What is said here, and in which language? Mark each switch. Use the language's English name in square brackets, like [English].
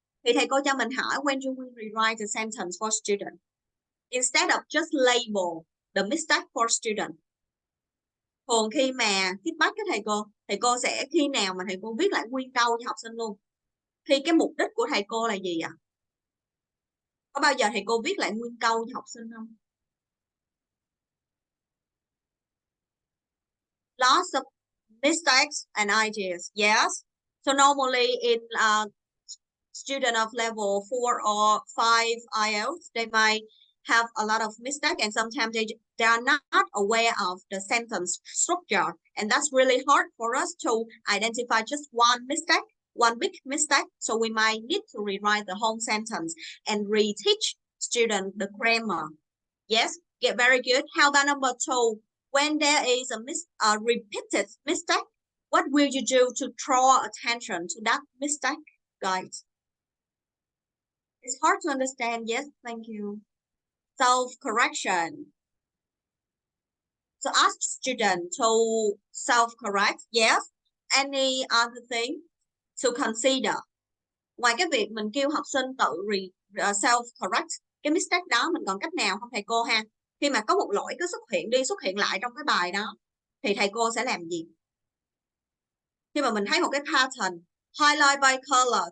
[Vietnamese] Thì thầy cô cho mình hỏi [English] when do we rewrite the sentence for student instead of just label the mistake for student. [Vietnamese] Thường khi mà feedback cái thầy cô sẽ khi nào mà thầy cô viết lại nguyên câu cho học sinh luôn. Khi cái mục đích của thầy cô là gì ạ? Có bao giờ thầy cô viết lại nguyên câu cho học sinh không? [English] Lots of mistakes and ideas, yes. So normally in student of level 4 or 5 IELTS, they might have a lot of mistakes, and sometimes they are not aware of the sentence structure, and that's really hard for us to identify just one mistake, one big mistake. So we might need to rewrite the whole sentence and reteach student the grammar. Yes, very good. How about number 2? When there is a repeated mistake, what will you do to draw attention to that mistake, guys? It's hard to understand. Yes, thank you. Self-correction. So ask student to self-correct. Yes. Any other thing to consider? [Vietnamese] Ngoài cái việc mình kêu học sinh tự self-correct cái mistake đó, mình còn cách nào không thầy cô ha? Khi mà có một lỗi cứ xuất hiện lại trong cái bài đó thì thầy cô sẽ làm gì? Khi mà mình thấy một cái pattern, [English] highlight by color.